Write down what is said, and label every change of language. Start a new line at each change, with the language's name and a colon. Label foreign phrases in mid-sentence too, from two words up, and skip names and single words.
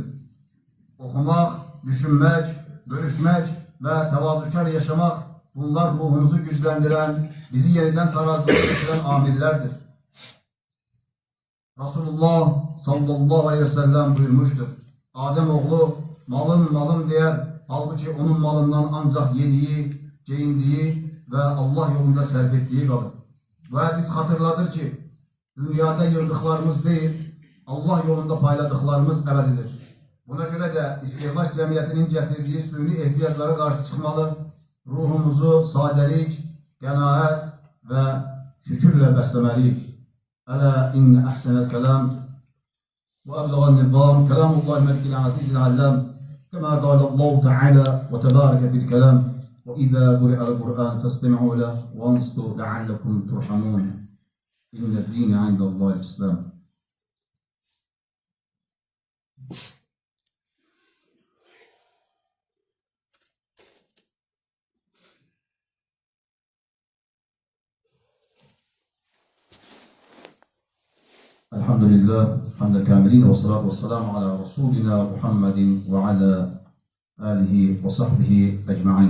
Turkish: Okumak, düşünmek, görüşmek ve tevazukar yaşamak, bunlar ruhumuzu güçlendiren, bizi yeniden tarazlığa getiren amillerdir. Resulullah
Arabic: صلى الله عليه وسلم
Turkish: buyurmuştur.
Azerbaijani: Adem oğlu malım deyər, halbuki onun malından ancaq yediyi, geyindiyi və Allah yolunda sərf etdiyi qalır. Bu hədis xatırladır ki, dünyada yığdıqlarımız deyil, Allah yolunda payladıqlarımız əbədidir. Buna görə də istehlak cəmiyyətinin gətirdiyi süni ehtiyaclara qarşı çıxmalı, ruhumuzu sadəlik, qənaət və şükürlə bəsləməliyik.
Arabic: ألا إن أحسن الكلام وأبلغ النظام، كلام الله الملك العزيز العلام، كما قال الله تعالى وتبارك بالكلام وإذا قرئ القرآن فاستمعوا له وأنصتوا لعلكم ترحمون. إن الدين عند الله الإسلام. الحمد لله حمد الكاملين والصلاة والسلام على رسولنا محمد وعلى آله وصحبه أجمعين.